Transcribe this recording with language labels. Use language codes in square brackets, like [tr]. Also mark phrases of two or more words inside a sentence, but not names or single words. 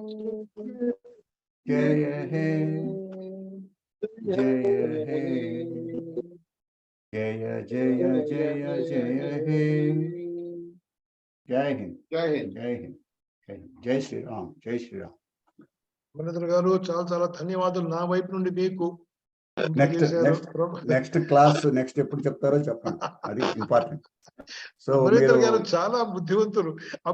[bn] জয় হে জয় হে জয় জয় জয় জয় হে. [hi] जय हिंद. जय हिंद. जय हिंद। जय श्री राम। जय श्री राम. [te] Amarendra garu చాలా ధన్యవాదాలు నా వైపు నుండి మీకు. [en] next class [te] నెక్స్ట్ ఎప్పుడు చెప్తారో చెప్పండి, అది ఇంపార్టెంట్. సో అమరేంద్ర గారు చాలా బుద్ధివంతులు.